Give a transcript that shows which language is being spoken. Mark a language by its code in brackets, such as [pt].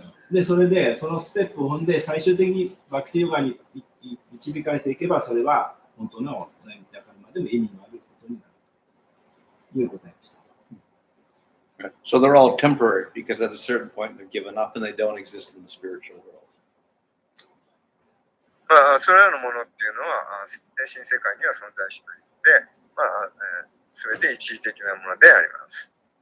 [ja] で、それでそのステップを踏んで最終的にバクティヨガに導かれていけば、それは本当のナイミッティカルマでも意味のあることになるという答えでした。 [en] So they're all temporary because at a certain point they're given up and they don't exist in the spiritual world. [ja] それらのものっていうのは精神世界には存在しないので、全て一時的なものであります。